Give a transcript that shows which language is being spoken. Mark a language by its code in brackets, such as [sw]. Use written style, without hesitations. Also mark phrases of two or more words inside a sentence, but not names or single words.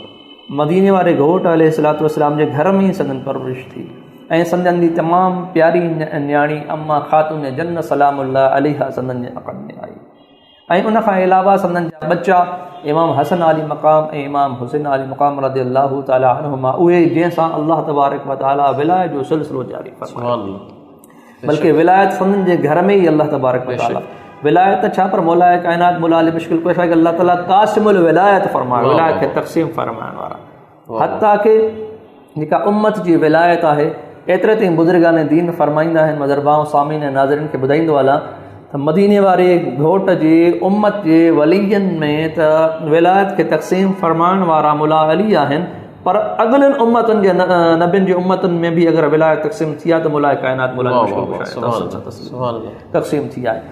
[sd] मदीने वारे घोट अलैहिस्सलातु वस्सलाम जे घर में संदन परवरिश थी ऐं संदन जी तमामु प्यारी न्याणी अम्मा ख़ातून जन्नत [ar] سلام الله عليها [sd] संदन जे अक़द में आई ऐं उन खां अलावा संदन जा बच्चा इमाम हसन अली मक़ाम ऐं इमाम हुसैन अली मक़ाम [ar] رضي الله تعالى عنهما [sd] उहे जंहिंसां अल्लाह तबारक व तआला विलायत जो सिलसिलो जारी फरमायो, बल्कि विलायत संदन जे घर में ई अल्लाह तबारक व तआला विलायत छा पर मौला कायनात मौला अली मुश्किल कुशा के अल्लाह ताला क़ासिमुल विलायत फरमायो, विलायत खे तक़सीम फरमाइण वारा। हत्ता के जेका उम्मत जी विलायत आहे एतिरे ताईं बुज़ुर्गान दीन फरमाईंदा आहिनि, मज़रबाऊं सामीन ऐं नाज़रीन खे ॿुधाईंदो हलां त मदीने वारे घोट जे उम्मत जे वलीयनि में त विलायत खे तक़सीम फरमाइण वारा मौला अली आहिनि, पर अॻिलनि उम्मतुनि जे नबियुनि जी उम्मतुनि में बि अगरि विलायत तक़सीम थी आहे त मौला कायनात मौला तक़सीम थी आहे।